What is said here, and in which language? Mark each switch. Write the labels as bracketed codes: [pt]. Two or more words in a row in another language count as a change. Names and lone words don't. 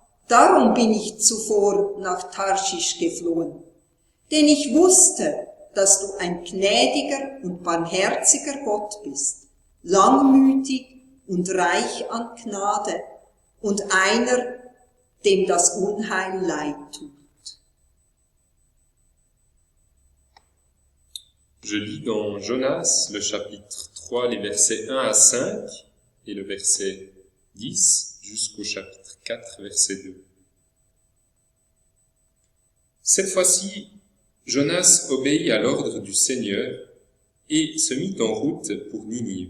[de] Darum bin ich zuvor nach Tarschisch geflohen. Denn ich wusste, dass du ein gnädiger und barmherziger Gott bist, langmütig und reich an Gnade und einer, dem das Unheil leid tut. [fr] Je lis dans Jonas, le chapitre 3, les versets 1 à 5 et le verset 10 jusqu'au chapitre 4, verset 2. Cette fois-ci, Jonas obéit à l'ordre du Seigneur et se mit en route pour Ninive.